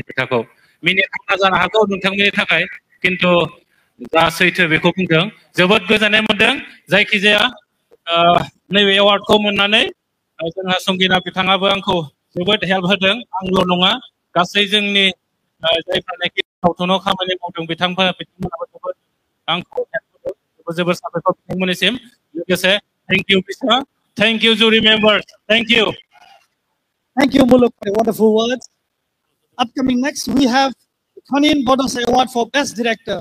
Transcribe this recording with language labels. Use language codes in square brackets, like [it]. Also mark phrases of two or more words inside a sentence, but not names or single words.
[brx] खोथाखौ मिनिथावना जानो हागौ नोंथांमोननि थाखाय खिन्थु जा सैथो बेखौ बुंदों जोबोद गोजोननाय मोनदों जायखिजाया नैबे एवार्डखौ मोननानै जोंहा संगिना बिथाङाबो आंखौ जोबोद हेल्प होदों आंल' नङा गासै जोंनि जायफोरनाखि सावथुनाव खामानि मावदों बिथांमोनाबो जोबोद आंखौ हेल्प होदों जोबोद साबायखर बिथांमोननिसिम लोगोसे [en] thank you [brx] बिसा थेंक इउ [en] jury members thank you Muluk, for wonderful words. Upcoming next, we have Khonin Bodosa Award for Best Director.